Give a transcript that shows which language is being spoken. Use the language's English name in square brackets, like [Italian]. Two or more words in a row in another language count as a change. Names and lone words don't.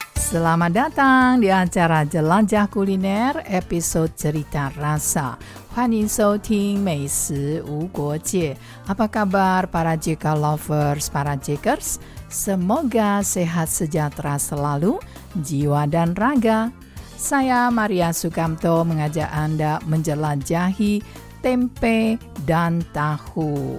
[Indonesian] Selamat datang di acara Jelajah Kuliner episode Cerita Rasa. [Chinese] 欢迎收听美食无国界. [Indonesian] Apa kabar para JK lovers, para Jakers? Semoga sehat sejahtera selalu, jiwa dan raga. Saya Maria Sukamto mengajak Anda menjelajahi tempe dan tahu.